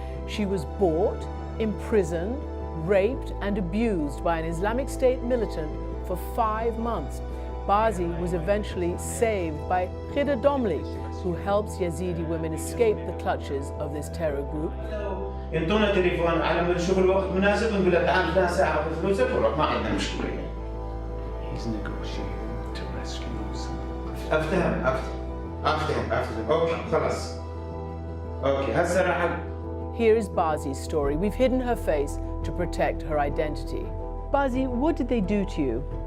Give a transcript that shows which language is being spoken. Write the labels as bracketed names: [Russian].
[English] She was bought, imprisoned, raped and abused by an Islamic State militant for 5 months. Bazi was eventually saved by Khida Domli, who helps Yazidi women escape the clutches of this terror group. [Arabic] ينطونا تليفون على ما نشوف الوقت مناسب نقول له تعال فلان ساعة وفلوسك وروح ما عندنا مشكلة. [English] He's negotiating to rescue [Arabic] أفتهم. أوكي خلاص. أوكي هسه راح. [English] Here is Bazi's story. We've hidden her face to protect her identity. Bazi, what did they do to you?